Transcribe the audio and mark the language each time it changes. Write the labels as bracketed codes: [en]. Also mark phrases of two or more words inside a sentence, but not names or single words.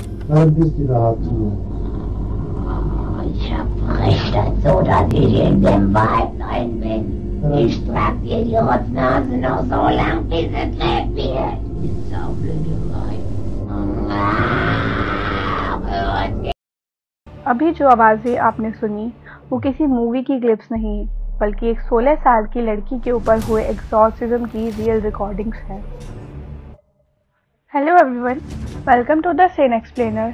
[de] Könntest du überhaupt hier? Ich hab recht dazu, dass ich in dem Wald rein bin. Ich trag dir die Rotznase noch so lang, bis es lebt wird. Die saublöde Weib. [hi] अभी जो आवाज़ें आपने सुनी वो किसी मूवी की क्लिप्स नहीं बल्कि एक 16 साल की लड़की के ऊपर हुए एक्सॉर्सिज्म की [en] real recordings [hi] हैं। [en] Hello everyone, welcome to the Sane Explainer.